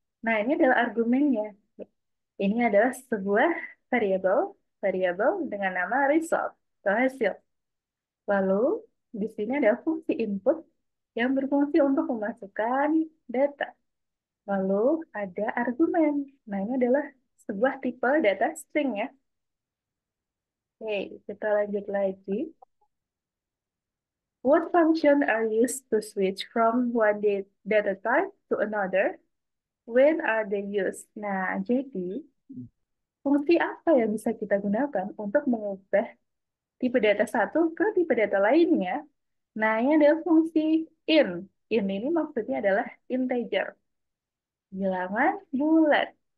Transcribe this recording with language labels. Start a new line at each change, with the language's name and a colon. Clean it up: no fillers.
Indonesian: Nah, ini adalah argumennya. Ini adalah sebuah variabel, variabel dengan nama result atau hasil. Lalu, di sini ada fungsi input yang berfungsi untuk memasukkan data. Lalu, ada argumen. Nah, ini adalah sebuah tipe data string ya. Oke, kita lanjut lagi.
English: What function are used to switch from one data type to another? When are they used?
Indonesian: Nah, jadi fungsi apa yang bisa kita gunakan untuk mengubah tipe data satu ke tipe data lainnya? Nah, ini adalah fungsi in. In ini maksudnya adalah integer, bilangan bulat.